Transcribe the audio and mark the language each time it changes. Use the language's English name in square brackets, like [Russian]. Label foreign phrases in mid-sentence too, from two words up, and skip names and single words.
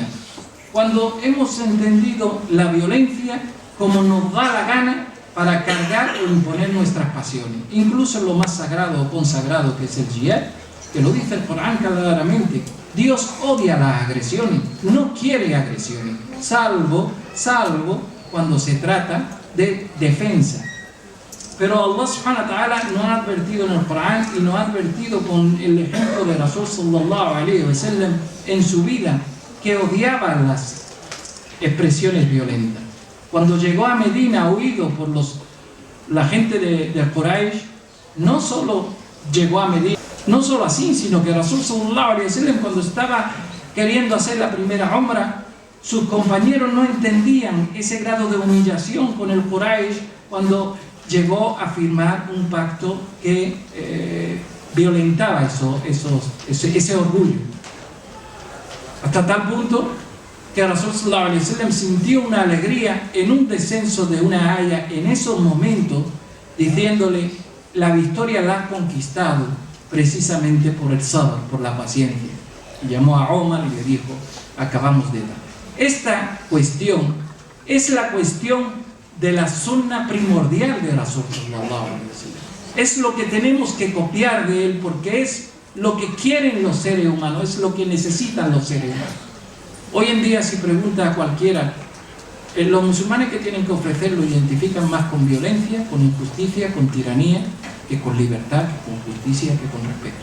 [Spanish] Cuando hemos entendido la violencia como nos da la gana para cargar o imponer nuestras pasiones, incluso en lo más sagrado o consagrado que es el jihad, que lo dice el Corán claramente. Dios odia las agresiones, no quiere agresiones, salvo cuando se trata de defensa. Pero [Arabic] الله سبحانه وتعالى [Spanish] nos ha advertido en el Corán y nos ha advertido con el ejemplo de [Arabic] رسول صلى الله عليه وسلم [Spanish] en su vida, que odiaba las expresiones violentas. Cuando llegó a Medina, huido por la gente de Quraysh, no solo llegó a Medina, no solo así, sino que [Arabic] رسول صلى الله عليه وسلم, [Spanish] cuando estaba queriendo hacer la primera umra, sus compañeros no entendían ese grado de humillación con el Quraysh cuando llegó a firmar un pacto que violentaba ese orgullo. Hasta tal punto que [Arabic] رسول صلى الله عليه وسلم [Spanish] sintió una alegría en un descenso de una aya en esos momentos, diciéndole: la victoria la ha conquistado precisamente por el sabr, por la paciencia. Y llamó a Omar y le dijo, acabamos de dar. Esta cuestión es la cuestión de la sunna primordial de [Arabic] رسول صلى الله عليه وسلم. [Spanish] Es lo que tenemos que copiar de él, porque es lo que quieren los seres humanos, es lo que necesitan los seres humanos. Hoy en día, si pregunta a cualquiera, los musulmanes que tienen que ofrecer lo identifican más con violencia, con injusticia, con tiranía, que con libertad, que con justicia, que con respeto.